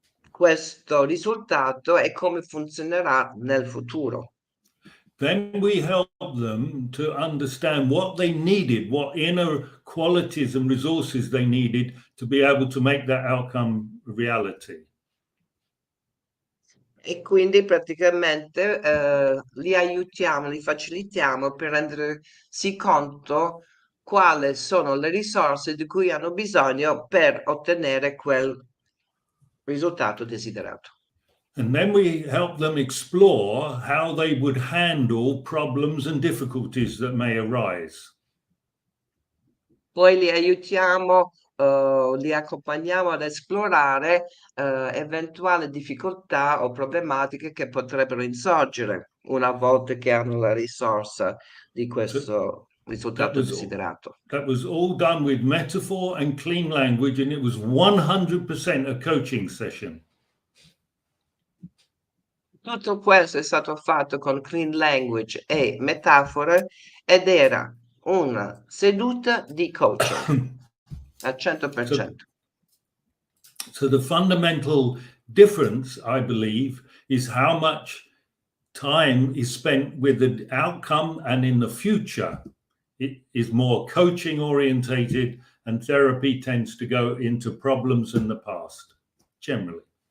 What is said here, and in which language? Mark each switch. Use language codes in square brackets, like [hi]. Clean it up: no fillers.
[it] questo risultato e come funzionerà nel futuro. [en] Then we help them to understand what they needed, what inner qualities and resources they needed to be able to make that outcome reality. [it] E quindi praticamente li aiutiamo, li facilitiamo per rendersi conto quali sono le risorse di cui hanno bisogno per ottenere quel risultato desiderato. [en] And then we help them explore how they would handle problems and difficulties that may arise. [it] Poi li aiutiamo, li accompagniamo ad esplorare eventuali difficoltà o problematiche che potrebbero insorgere una volta che hanno la risorsa di questo risultato desiderato. [en] That was all done with metaphor and clean language, and it was 100% a coaching session. [it] Tutto questo è stato fatto con clean language e metafore ed era una seduta di coaching al 100%. [en] So the fundamental difference, I believe, is how much time is spent with the outcome, and in the future it is more coaching orientated, and therapy tends to go into problems in the past generally.